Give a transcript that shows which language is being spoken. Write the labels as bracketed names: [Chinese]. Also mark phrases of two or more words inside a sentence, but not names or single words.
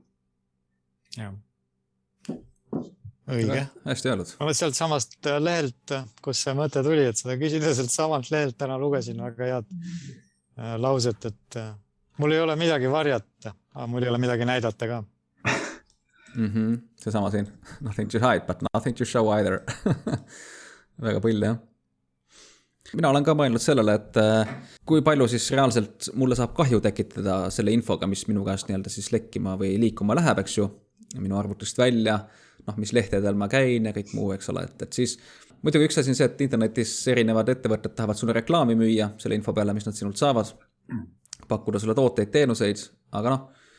[Estonian] Jah. Õige. Hästi öeldud. Ma sealt samast lehelt, kus see mõte tuli, et seda küsida sealt samalt lehelt täna lugesin väga head lauset, et mul ei ole midagi varjata, aga mul ei ole midagi näidata ka. See sama siin. [English] Nothing to hide, but nothing to show either. [Estonian] Väga põll, jah. Mina olen ka mõelnud sellele, et kui palju siis reaalselt mulle saab kahju tekitada selle infoga, mis minu käest nii-öelda siis lekkima või liikuma läheb, eks ju, minu arvutust välja, mis lehtedel ma käin ja kõik muu, eks ole, et siis muidugi üks asi on see, et internetis erinevad ettevõtted tahavad sulle reklaami müüa selle info peale, mis nad sinult saavad, pakkuda sulle tooteid, teenuseid, aga lihtsalt